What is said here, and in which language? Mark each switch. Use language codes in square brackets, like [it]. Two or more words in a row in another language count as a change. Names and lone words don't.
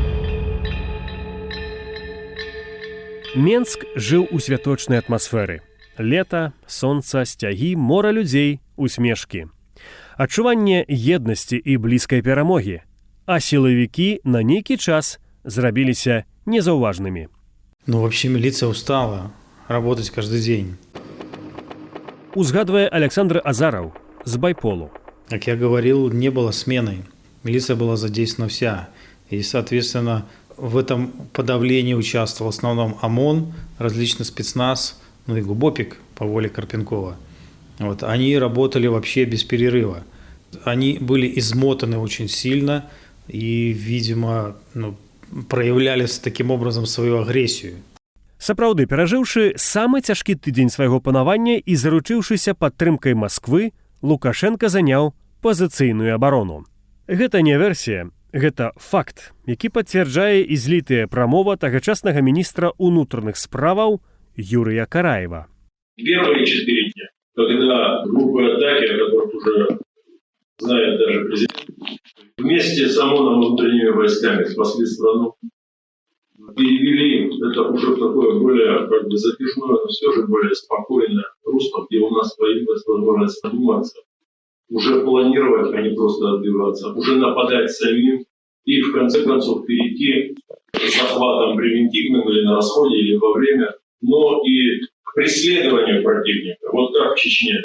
[be] Менск жыў у святочнай атмасферы. Лета, сонца, сцягі, мора людзей, усмешкі. Адчуванне еднасці і блізкай перамогі. А сілавікі на нейкі час зрабіліся незаўважнымі. Ну, [ru] вообще милиция устала работать каждый день. [be] Узгадвае Александр Азаров з Байполу. [ru] Как я говорил, не было смены. Милиция была задействована вся. И, соответственно, в этом подавлении участвовал в основном ОМОН, различный спецназ, ну и ГУБОПИК по воле Карпенкова. Вот. Они работали вообще без перерыва. Они были измотаны очень сильно и, видимо, проявляли таким образом свою агрессию. [be] Сапраўды, перажыўшы самы цяжкі тыдзень свайго панавання і заручыўшыся падтрымкай Масквы, Лукашенка заняў пазіцыйную абарону. Гэта не версія, гэта факт, які пацвярджае і злітая прамова тагачаснага міністра ўнутраных справаў Юрия Караева. [ru] Первые 4 дня, когда группы атаки, о которых уже знает даже президент, вместе с ОМОНом и внутренними войсками спасли страну, перевели это уже в такое более затяжное, но все же более спокойное русло, где у нас появилась возможность задуматься, уже планировать, а не просто отбиваться, уже нападать самим и в конце концов перейти с захватом превентивным или на расходе, или во время, но и к преследованию противника, вот как в Чечне.